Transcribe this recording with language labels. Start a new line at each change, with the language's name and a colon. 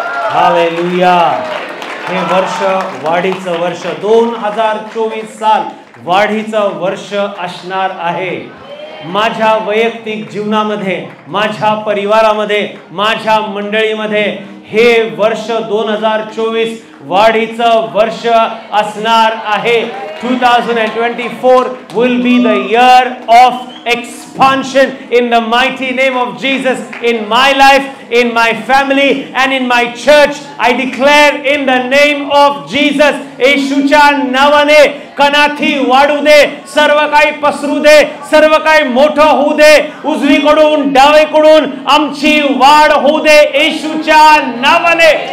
Marathi: Hallelujah. हे वर्ष वाढीचं वर्ष, 2024 साल वाढीचं वर्ष असणार आहे. माझ्या वैयक्तिक जीवनामध्ये, माझ्या परिवारामध्ये, माझ्या मंडळीमध्ये हे वर्ष 2024 वाढीचं वर्ष असणार आहे.
English: 2024 will be the year of expansion in the mighty name of Jesus in my life, in my family and in my church. I declare in the name of Jesus,
Marathi: येशूच्या नावाने कणाथी वाढू दे, सर्व काही पसरू दे, सर्व काही मोठं होऊ दे. उजवीकडून डावीकडून आमची वाढ होऊ दे येशूच्या नावाने.